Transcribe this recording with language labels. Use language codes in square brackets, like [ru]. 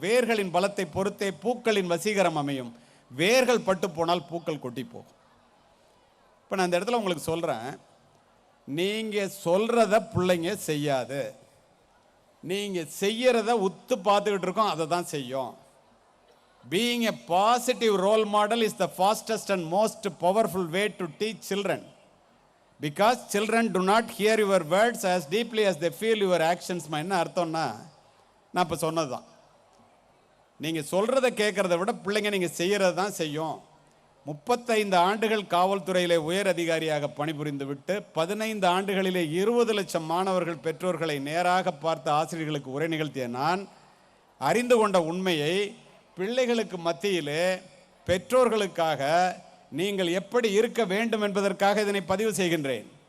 [ta] வேர்களின் பலத்தை பொறுத்தே பூக்களின் வசீகரம் அமையும். வேர்கள் பட்டு போனால் பூக்கள் கொட்டி போகும். இப்போ நான் இந்த இடத்துல உங்களுக்கு சொல்கிறேன், நீங்கள் சொல்கிறத பிள்ளைங்க செய்யாது, நீங்கள் செய்யறத உத்து பார்த்துக்கிட்டு இருக்கோம், அதை தான் செய்யும். [en] Being a positive role model is the fastest and most powerful way to teach children, because children do not hear your words as deeply as they feel your actions. [ta] என்ன அர்த்தம்னா, நான் இப்போ சொன்னது தான், நீங்கள் சொல்கிறத கேட்குறத விட பிள்ளைங்க நீங்கள் செய்கிறது தான் செய்யும். 35 ஆண்டுகள் காவல்துறையிலே உயர் அதிகாரியாக பணிபுரிந்து விட்டு 15 ஆண்டுகளிலே 20 லட்சம் மாணவர்கள் பெற்றோர்களை நேராக பார்த்து ஆசிரியர்களுக்கு உரை நிகழ்த்திய நான் அறிந்து கொண்ட உண்மையை பிள்ளைகளுக்கு மத்தியிலே பெற்றோர்களுக்காக நீங்கள் எப்படி இருக்க வேண்டும் என்பதற்காக இதனை பதிவு செய்கின்றேன்.